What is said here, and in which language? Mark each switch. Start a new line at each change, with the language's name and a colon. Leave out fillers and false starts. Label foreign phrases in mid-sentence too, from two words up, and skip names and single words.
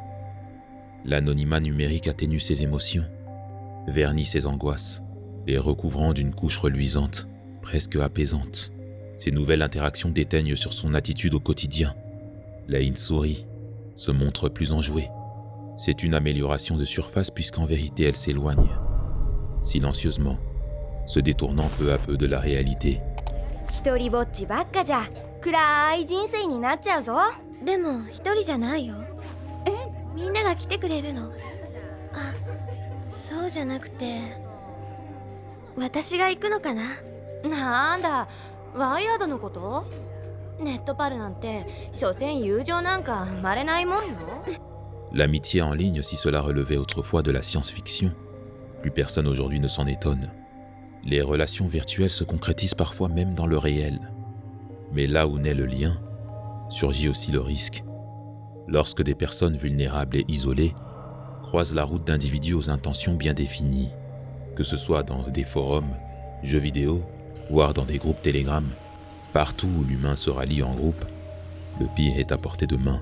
French: L'anonymat numérique atténue ses émotions, vernit ses angoisses, les recouvrant d'une couche reluisante, presque apaisante. Ces nouvelles interactions déteignent sur son attitude au quotidien. Lane sourit, se montre plus enjouée. C'est une amélioration de surface puisqu'en vérité elle s'éloigne, silencieusement, se détournant peu à peu de la réalité.
Japanese: 一人ぼっちばっかじゃ暗い人生になっちゃうぞ。でも一人じゃないよ。みんなが来てくれるの。あ、そうじゃなくて私が行くのかな。なんだ、ワイヤードのこと？ネットパルなんて所詮友情なんか生まれないもんよ。
French: L'amitié en ligne, si cela relevait autrefois de la science-fiction, plus personne aujourd'hui ne s'en étonne. Les relations virtuelles se concrétisent parfois même dans le réel. Mais là où naît le lien, surgit aussi le risque. Lorsque des personnes vulnérables et isolées croisent la route d'individus aux intentions bien définies, que ce soit dans des forums, jeux vidéo, voire dans des groupes Telegram, partout où l'humain se rallie en groupe, le pire est à portée de main.